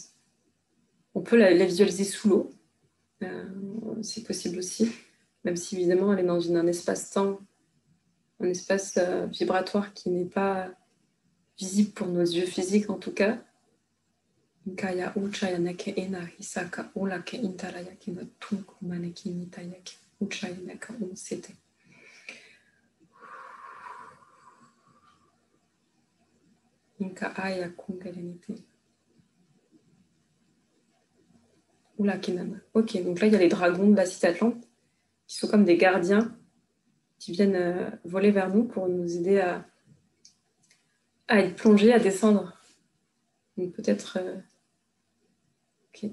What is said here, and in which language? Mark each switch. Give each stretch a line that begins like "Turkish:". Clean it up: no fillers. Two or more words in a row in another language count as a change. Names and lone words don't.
French: On peut la visualiser sous l'eau, c'est possible aussi, même si évidemment elle est dans un espace-temps, un espace vibratoire qui n'est pas visible pour nos yeux physiques en tout cas. Kaya uchaya neke ena hisaka olake intaraya kina tunku maneki nitayake uchaya neka unsete. Inka aya kungarenite. Oula kinana. Ok, donc là il y a les dragons de la cité Atlante qui sont comme des gardiens qui viennent voler vers nous pour nous aider à être plongés, à descendre. Donc peut-être... ok.